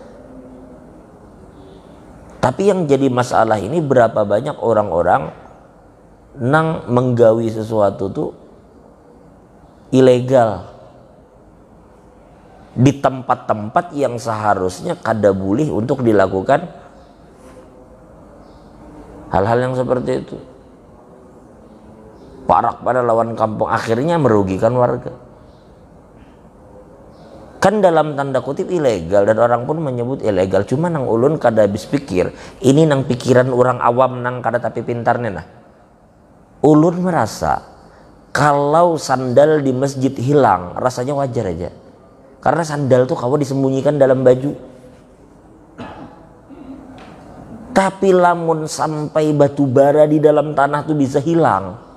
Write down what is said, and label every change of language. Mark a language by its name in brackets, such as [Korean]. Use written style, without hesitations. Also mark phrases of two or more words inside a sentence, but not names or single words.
[Banjar] Tapi yang jadi masalah ini berapa banyak orang-orang nang menggawi sesuatu tuh ilegal di tempat-tempat yang seharusnya kada boleh untuk dilakukan hal-hal yang seperti itu. Parak pada lawan kampung, akhirnya merugikan warga. Kan dalam tanda kutip ilegal dan orang pun menyebut ilegal. Cuma nang ulun kada habis pikir, ini nang pikiran orang awam nang kada tapi pintarnya nah. Ulun merasa kalau sandal di masjid hilang rasanya wajar aja. Karena sandal tuh kawan disembunyikan dalam baju. Tapi lamun sampai batu bara di dalam tanah tuh bisa hilang.